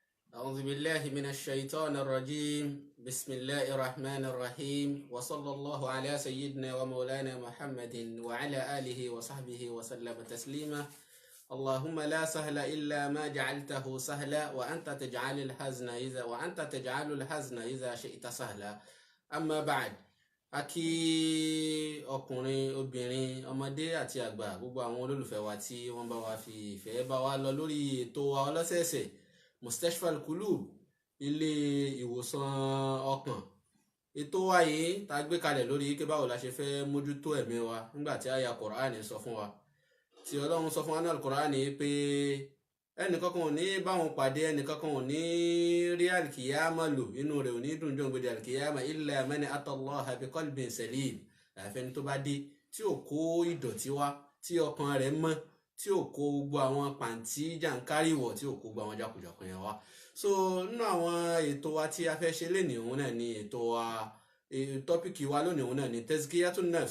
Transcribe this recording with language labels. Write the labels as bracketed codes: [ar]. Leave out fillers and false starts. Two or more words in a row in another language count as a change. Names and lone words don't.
[ar] أعوذ بالله من الشيطان الرجيم بسم الله الرحمن الرحيم وصلى الله على سيدنا ومولانا محمد وعلى آله وصحبه وسلم تسليما اللهم لا سهل إلا ما جعلته سهلا وأنت تجعل الحزن إذا شئت سهلا أما بعد [yo] akí ọkùnrin obìnrin ọmọdé àti àgbà gbogbo àwọn olólùfẹ́ wa tí wọ́n bá wa fi ìfẹ́ bá wa lọ lórí ètò wa ọlọ́sẹ̀ẹ̀sẹ̀ Mustashfa Al-Qulub ilé ìwòsàn ọkàn. Ètò wa yìí tá gbé kalẹ̀ lórí kí báwo la ṣe fẹ́ mójútó ẹ̀mí wa nígbà tí àyá Kùránì sọ fún wa tí Ọlọ́run sọ fún wa ní Al-Qur'ani pé ẹnìkankan ò ní báwọn pàdé, ẹnìkankan ò ní rí alkiyama lò, inú rẹ̀ ò ní dùn jọ́ gbèdé alkiyama [ar] إلا من أتى الله بقلب سليم. [yo] Àfẹni tó bá dé tí ò kó ìdọ̀tí wá, tí ọkàn rẹ̀ mọ́, tí ò kó gbogbo àwọn pàǹtí jàǹkáríwọ̀, tí ò kó gbogbo àwọn jákujàku yẹn wá. So nínú àwọn ètò wa tí a fẹ́ ṣe lénìí òun náà ni ètò wa, tọ́pìkì wa lónìí òun náà ni [ar] تزكية النفس.